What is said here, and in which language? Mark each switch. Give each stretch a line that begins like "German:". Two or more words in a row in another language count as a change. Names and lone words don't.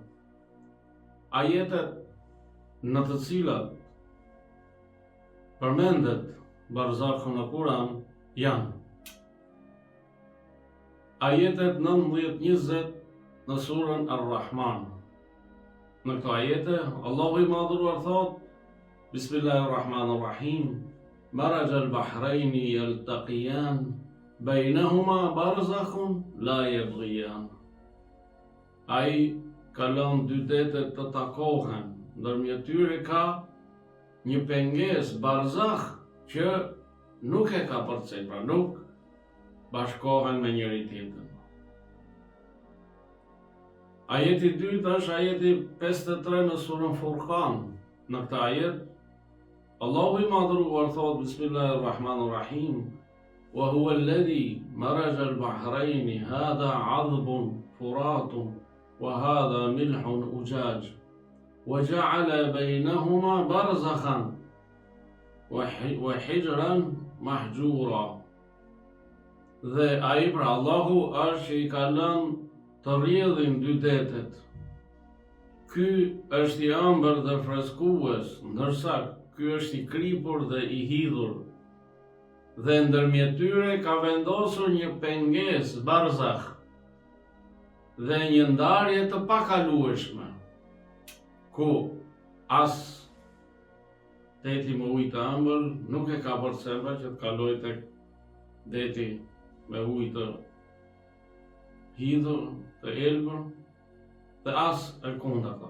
Albanian: Ajetet në të cilat përmendet barzakhu në Kuran janë ajetet 19-20 në surën Ar-Rahman. Në këto ajete, Allahu i madhruar thot:
Arabic: بسم الله الرحمن الرحيم. مرج البحرين يلتقيان بينهما برزخ لا يبغيان.
Albanian: Ai kalon dy detet të takohen, ndërmjet tyre ka një pengesë barzakh që nuk e ka përcjell, pra nuk bashkohen me njëri tjetrin. Ajeti i dytë është ajeti 53 në surën Furqan. Në këtë ajet Allahu i madhruar thot: Bismillahirrahmanirrahim.
Arabic: وهو الذي مرج البحرين هذا عذب فرات وهذا ملح أجاج وجعل بينهما برزخا وحجرا محجورا.
Albanian: Dhe ai, pra Allahu, është që i ka lënë të rrjedhin dy detet. Ky është i ëmbël dhe freskues, ndërsa ky është i kripur dhe i hidhur. Dhe ndërmjet tyre ka vendosur një pengesë barzakh dhe një ndarje të pakalueshme, ku as deti me ujë të ëmbël nuk e ka përcjellë që të kalojë tek deti me ujë të hidhur, të elbër, dhe as e kundërta.